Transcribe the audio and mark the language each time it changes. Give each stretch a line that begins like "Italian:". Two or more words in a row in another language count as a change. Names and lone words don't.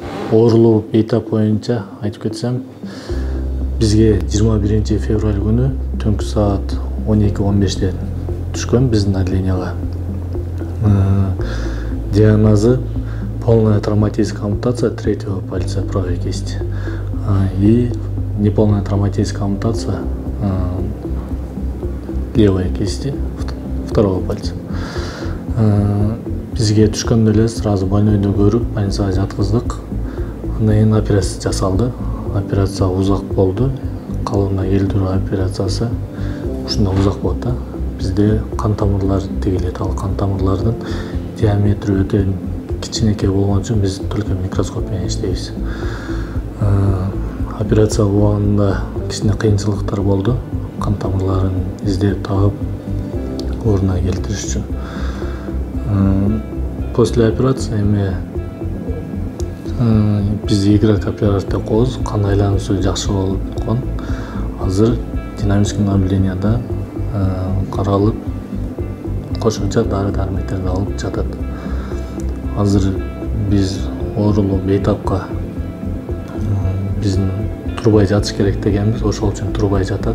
Kyrgyz: Оорулуу бейтап боюнча айтып кетсем, бизге 21 февраль күнү түнкү саат 12:15 түшкөн биздин отделенияга.
Russian: Диагнозу полная травматическая ампутация третьего пальца правой кисти и неполная травматическая ампутация левой кисти второго пальца.
Kyrgyz: Бизге түшкөндө эле
Russian: сразу больнойду
Kyrgyz: көрүп, больницага жаткыздык. Андан кийин операция жасалды. Операция узак болду. Калыбына келтирүү операциясы ушундай узак болот да. Бизде кан тамырлары тигилет. Ал кан тамырлардын диаметри өтө кичинекей болгон үчүн биз только микроскоп менен иштейбиз. Операция убагында кичине кыйынчылыктар болду. Кан тамырларын издеп табып ордуна келтириш үчүн.
Russian: После операции
Kyrgyz: биз гидрокапилляр деп коебуз, кан айлануусу жакшы болгон. Азыр
Russian: динамический наблюденияда
Kyrgyz: каралып, кошумча дары-дармектерди алып жатат. Азыр биз оорулуу бейтапка биздин турбай жатыш керек дегенбиз, ошол үчүн турбай жатат.